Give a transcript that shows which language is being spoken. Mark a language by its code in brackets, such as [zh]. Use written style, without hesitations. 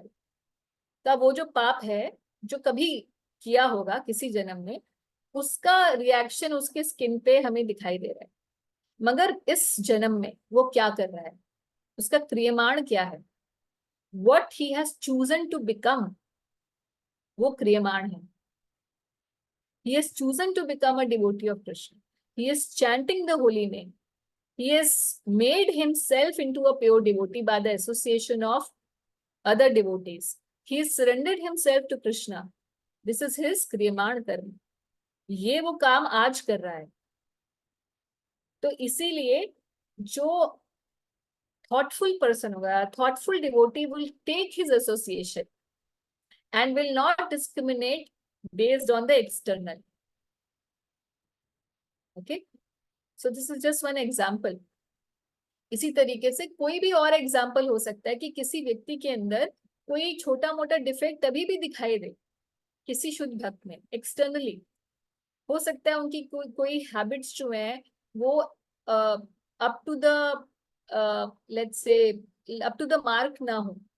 [hi] तो वो जो पाप है जो कभी किया होगा किसी जन्म में, उसका रिएक्शन उसके स्किन पे हमें दिखाई दे रहा है, मगर इस जन्म में वो क्या कर रहा है, उसका क्रियमाण क्या है, [en] what he has chosen to become, [hi] वो क्रियमाण है. [en] He has chosen to become a devotee of Krishna. He is chanting the holy name. He has made himself into a pure devotee by the association of other devotees. He has surrendered himself to Krishna. This is his क्रियमाण कर्म. [hi] ये वो काम आज कर रहा है. तो इसीलिए जो [en] thoughtful person [hi] होगा, [en] thoughtful devotee will take his association and will not discriminate based on the external. Okay, so this is just one example. [hi] इसी तरीके से कोई भी और एग्जाम्पल हो सकता है कि किसी व्यक्ति के अंदर कोई छोटा मोटा डिफेक्ट अभी भी दिखाई दे किसी शुद्ध भक्त में एक्सटर्नली. हो सकता है उनकी कोई हैबिट्स जो है वो up to the let's say [en] up to the mark [hi] ना हो.